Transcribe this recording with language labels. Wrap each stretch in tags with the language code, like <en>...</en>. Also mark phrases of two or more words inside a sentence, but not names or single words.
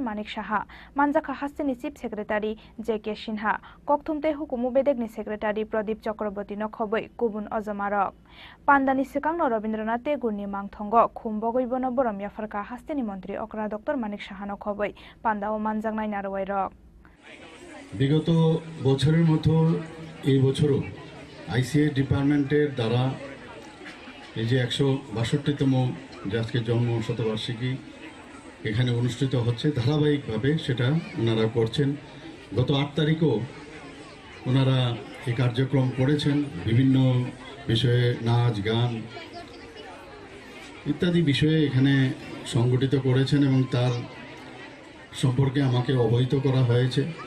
<trp>Manik Saha manjaka hasteni</trp> <en>Chief Secretary</en> <trp>J.K. Sinha kok thumte hukumu bedek ni Secretary Pradip Chakraborty no khoboi kubun ojamarok Pandani sikangno Rabindranath Tagore ni mangthongo khumbogoi bono borom yafarka hasteni mantri Okra Dr. Manik Saha no khoboi Panda o manjangnai narwairok</trp> <bn>বিগত বছরের মতো এই বছরও আইসিএ ডিপার্টমেন্টের দ্বারা এই যে 162তম আজকে জন্ম শতবার্ষিকী এখানে অনুষ্ঠিত হচ্ছে ধারাবাহিকভাবে সেটা ওনারা করছেন গত 8 তারিখও ওনারা এই কার্যক্রম করেছেন বিভিন্ন বিষয়ে নাচ গান ইত্যাদি বিষয়ে এখানে সংগঠিত করেছেন এবং তার সম্পর্কে আমাকে অবহিত করা হয়েছে</bn>